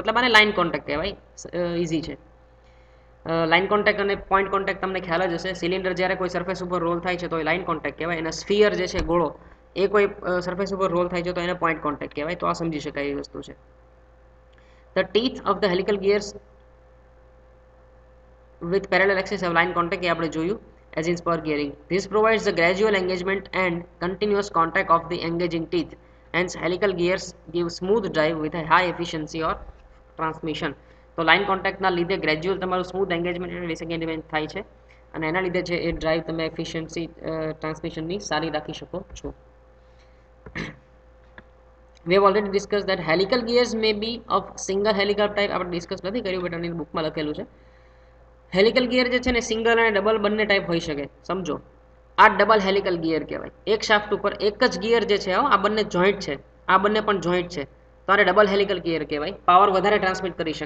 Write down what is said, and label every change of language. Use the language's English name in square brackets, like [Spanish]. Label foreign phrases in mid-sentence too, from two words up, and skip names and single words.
[Gujarati] મતલબ આને [English] line contact [Gujarati] કહેવાય. ઇઝી છે. [English] line contact [Gujarati] અને [English] point contact [Gujarati] તમને ખ્યાલ જ હશે. સિલિન્ડર જ્યારે કોઈ સરફેસ ઉપર રોલ થાય છે તો એ [English] line contact [Gujarati] કહેવાય, અને સ્ફિયર જે છે ગોળો, એ કોઈ સરફેસ ઉપર રોલ થાય છે તો એને [English] point contact [Gujarati] કહેવાય. તો આ સમજી શકાય એવી વસ્તુ છે. [English] The teeth of the helical gears with parallel axis have line contact, [Gujarati] એ આપણે જોયું, [English] as in spur gearing. This provides the gradual engagement and continuous contact of the engaging teeth. Hence helical gears give smooth drive with a high efficiency or transmission. [Gujarati] તો લાઇન કોન્ટેક્ટના લીધે ગ્રેજ્યુઅલ તમારું [English] smooth engagement [Gujarati] અને ડિસએન્ગેજમેન્ટ થાય છે, અને એના લીધે છે એ ડ્રાઈવ તમે એફિશિયન્સી ટ્રાન્સમિશનની સારી રાખી શકો છો. [English] We have already discussed that helical gears may be of single helical type. [Gujarati] આપણે ડિસ્કસ નથી કર્યું, બટ આની બુકમાં લખેલું છે. [English] helical gear [Gujarati] જે છે ને સિંગલ અને ડબલ બંને ટાઈપ હોઈ શકે. સમજો, આ [English] double helical gear [Gujarati] કહેવાય. એક શાફ્ટ ઉપર એક જ ગિયર જે છે આ બંને જોઈન્ટ છે, આ બંને પણ જોઈન્ટ છે, તો આને [English] double helical gear [Gujarati] કહેવાય. પાવર વધારે ટ્રાન્સમિટ કરી શકે.